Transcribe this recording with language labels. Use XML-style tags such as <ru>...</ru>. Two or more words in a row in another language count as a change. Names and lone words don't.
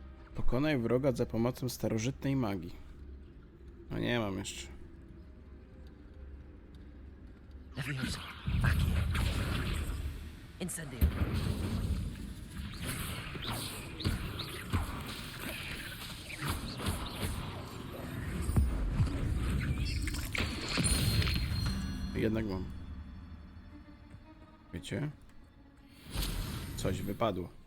<pl>Pokonaj wroga za pomocą starożytnej magii. No nie mam jeszcze. Leviosa, Accio. Incendio. Jednak mam. Wiecie? Coś wypadło.</pl>